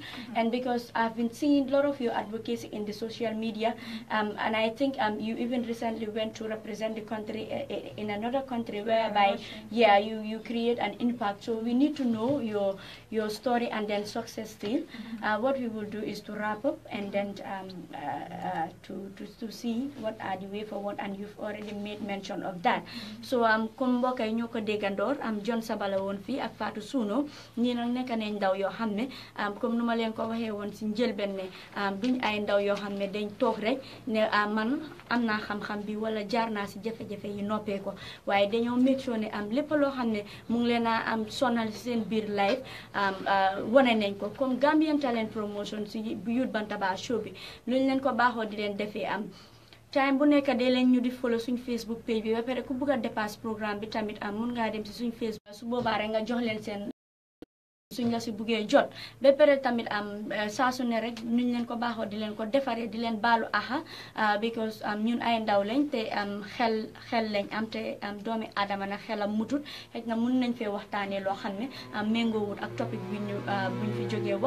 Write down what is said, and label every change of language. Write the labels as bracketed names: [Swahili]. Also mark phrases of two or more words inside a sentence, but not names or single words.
[English] And because I've been seeing a lot of your advocacy in the social media, and I think you even recently went to represent the country in another country, whereby you create an impact. So we need to know your story and then success still. What we will do is to wrap up and then to see what are the way forward, and you've already made mention of that. [Wolof] So comme mbokk yi ñoo ko déggandoor Jonsaba la woon fii ak Fatou Suno, ñii nag nekk nañ ndaw yoo xam ne comme nu ma leen ko waxee woon si njëlbeen ne duñ ay ndaw yoo xam ne dañ toog rek ne man am naa xam-xam bi wala jaar naa si jafe-jafe yi noppee ko, waaye dañoo [English] make sure [Wolof] ne lépp loo xam ne mu ngi leen a sonal si seen biir life wane nañ ko, comme Gambian Talent Promotion si Youth Bantaba Show bi luñ leen ko baaxoo di leen defee time bu nekk dee leen ñu di follow suñ Facebook page bi ba pare ku bëgg a [French] dépasse programme [Wolof] bi tamit mun ngaa dem si suñ Facebook, su boobaa rek nga jox leen seen suñ la si buggee jot ba pare tamit saa su ne rek nuñ leen ko baaxoo di leen ko defaree di leen baalu aha because ñun ay ndaw lañ te xel lañ am te doomi aadama na xelam mutut, xëy na mun nañ fee waxtaanee loo xam ne méngoowut ak topic bi buñ fi jógee wax.